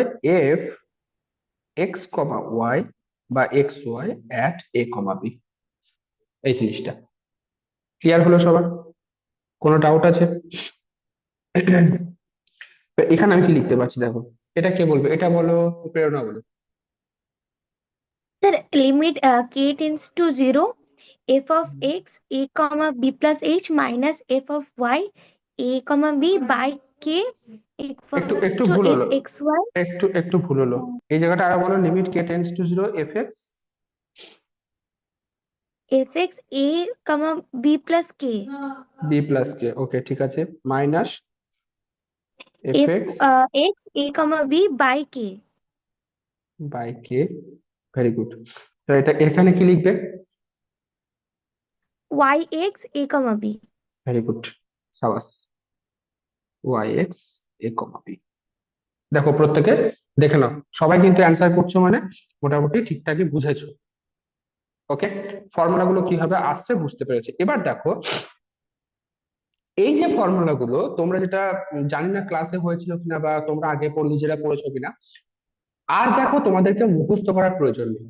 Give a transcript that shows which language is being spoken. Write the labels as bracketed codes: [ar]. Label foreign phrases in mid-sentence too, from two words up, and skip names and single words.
[en] f x comma y বা x y at a comma b, [bn] এই জিনিসটা, ক্লিয়ার হলো সবার? [en] কোনো ডাউট আছে? তো এখানে আমি কি লিখতে পারছি দেখো, এটা কে বলবে, এটা বলো, প্রেরণা বলো। Sir, limit k tends to 0, f of x a comma b plus h minus f of y a comma b by k [bn] একটু [en] equals [bn] একটু [en] to [bn] ভুল [en] f [bn] হলো, [en] x y [bn] একটু ভুল হলো। এই জায়গাটা আরো বলো, [en] limit k tends to zero f x f x a comma b plus k b plus k, okay [bn] ঠিক আছে, [en] minus f f এক্স x a comma b by k by k, very good. [bn] তো এটা এখানে কি লিখবে? [en] y x a comma b। very good, সাবাস, y x a comma b. [bn] দেখো প্রত্যেকে দেখে নাও, সবাই কিন্তু অ্যান্সার করছো মানে মোটামুটি ঠিকঠাকই বুঝেছো। ওকে, ফর্মুলা গুলো কিভাবে আসছে বুঝতে পেরেছি। এবার দেখো, এই যে ফর্মুলা গুলো তোমরা যেটা জানি না ক্লাসে হয়েছিল কিনা বা তোমরা আগে নিজেরা পড়েছো কিনা, আর দেখো তোমাদেরকে মুখস্থ করার প্রয়োজন নেই।